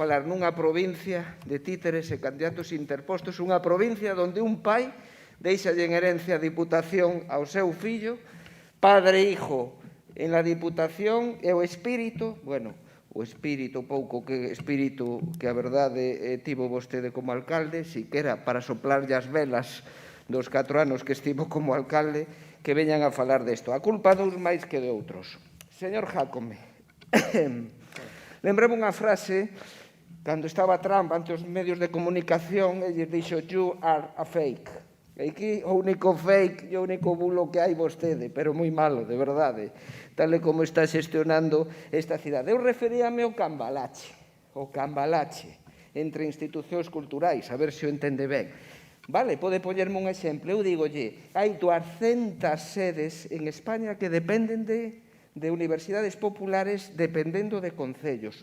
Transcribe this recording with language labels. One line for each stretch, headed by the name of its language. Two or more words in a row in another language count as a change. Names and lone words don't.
Galician: falar nunha provincia de títeres e candidatos interpostos, unha provincia onde un pai deixalle en herencia a diputación ao seu fillo,
Spanish: padre e hijo en la diputación,
Galician: e o espírito, bueno, o espírito, pouco que espírito que a verdade tivo vostede como alcalde, siquera para soplarlle as velas dos 4 anos que estivo como alcalde, que veñan a falar desto. A culpa dos máis que de outros. Señor Jácome, lembrame unha frase, cando estaba Trump ante os medios de comunicación, ele dixo,
English: you are a fake.
Galician: E aquí o único fake e o único bulo que hai vostede, pero moi malo, de verdade, tal e como está xestionando esta cidade. Eu referíame ao cambalache, entre institucións culturais, a ver se o entende ben. Vale, pode poñerme un exemplo. Eu digolle, hai 200 sedes en España que dependen de universidades populares dependendo de concellos.